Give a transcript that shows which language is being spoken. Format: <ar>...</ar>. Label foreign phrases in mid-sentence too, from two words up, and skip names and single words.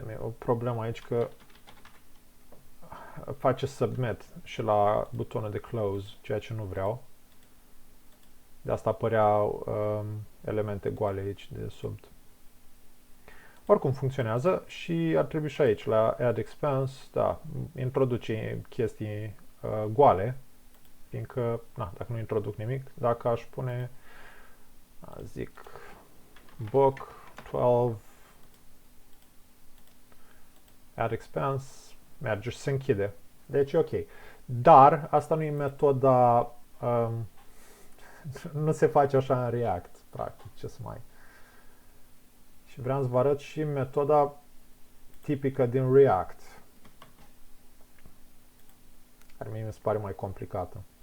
<ro>E o problemă aici că face submit și la butonul de close, ceea ce nu vreau. De asta apăreau elemente goale aici de sub. Oricum funcționează și ar trebui și aici la</ro> <en>add expense,</en> <ro>da, introduce chestii goale, fiindcă, dacă nu introduc nimic, dacă aș pune, zic,</ro> <en>book 12, add expense,</en> <ro>merge și se închide. Deci e ok. Dar asta nu e metoda, nu se face așa în React, practic, ce să mai. Și vreau să vă arăt și metoda tipică din React, care mie mi se pare mai complicată.</ro>